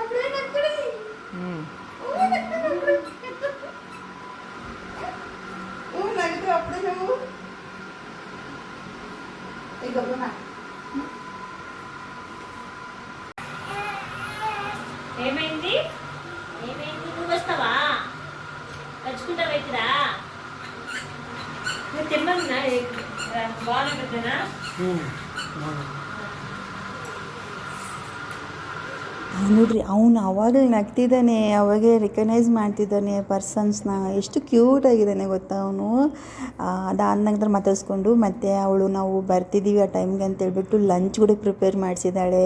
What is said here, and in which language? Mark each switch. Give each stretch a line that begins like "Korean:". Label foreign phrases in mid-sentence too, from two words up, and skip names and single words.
Telugu: అప్పుడే నువ్వు ఇక ఏమైంది ఏమైంది? నువ్వు వస్తావా? తెచ్చుకుంటా వెతిరా నువ్వు తిన్నా బాగుంటుందా?
Kannada: ನೋಡ್ರಿ, ಅವನು ಅವಾಗಲೇ ನಗ್ತಿದ್ದಾನೆ, ಅವಾಗೇ ರಿಕಗ್ನೈಸ್ ಮಾಡ್ತಿದ್ದಾನೆ ಪರ್ಸನ್ಸ್ನ. ಎಷ್ಟು ಕ್ಯೂಟ್ ಆಗಿದ್ದಾನೆ ಗೊತ್ತಾ ಅವನು. ಅದಾದ ನಂತರ ಮಾತಾಡಿಸ್ಕೊಂಡು ಮತ್ತೆ ಅವಳು ನಾವು ಬರ್ತಿದ್ದೀವಿ ಆ ಟೈಮ್ಗೆ ಅಂತೇಳ್ಬಿಟ್ಟು ಲಂಚ್ ಕೂಡ ಪ್ರಿಪೇರ್ ಮಾಡಿಸಿದ್ದಾಳೆ.